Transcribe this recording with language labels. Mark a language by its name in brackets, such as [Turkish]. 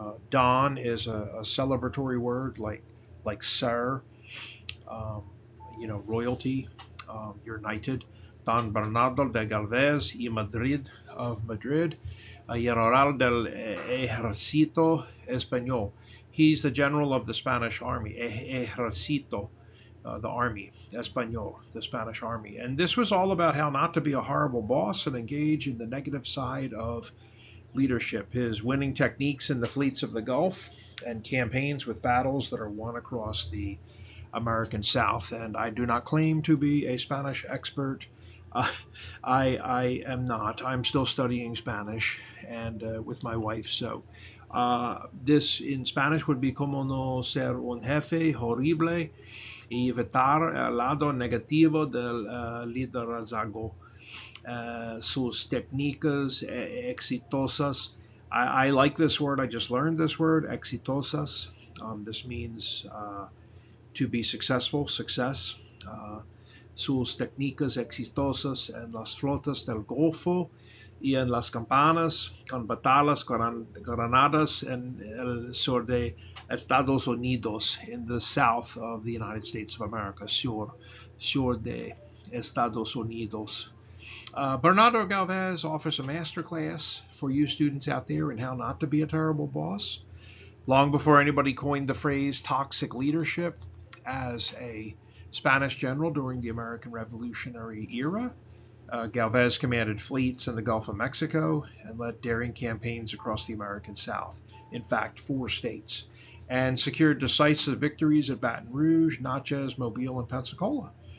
[English] Don is a celebratory word like sir, um, royalty, you're knighted. [Spanish] Don Bernardo de Galvez y Madrid of Madrid, General del Ejército Español. [English] He's the general of the Spanish army, [Spanish] Ejército, [English] the army, [Spanish] Español, [English] the Spanish army. And this was all about how not to be a horrible boss and engage in the negative side of leadership, his winning techniques in the fleets of the Gulf, and campaigns with battles that are won across the American South. And I do not claim to be a Spanish expert. Uh, I am not. I'm still studying Spanish and with my wife. So this in Spanish would be [Spanish] como no ser un jefe horrible y evitar el lado negativo del liderazgo. Sus técnicas exitosas. [English] I like this word. I just learned this word, exitosas. This means to be successful, success. [Spanish] Sus técnicas exitosas en las flotas del Golfo y en las campanas con batallas granadas en el sur de Estados Unidos, [English] in the south of the United States of America, [Spanish] sur de Estados Unidos. [English] Bernardo Galvez offers a master class for you students out there in how not to be a terrible boss. Long before anybody coined the phrase toxic leadership, as a Spanish general during the American Revolutionary era, Galvez commanded fleets in the Gulf of Mexico and led daring campaigns across the American South, in fact, 4 states, and secured decisive victories at Baton Rouge, Natchez, Mobile, and Pensacola.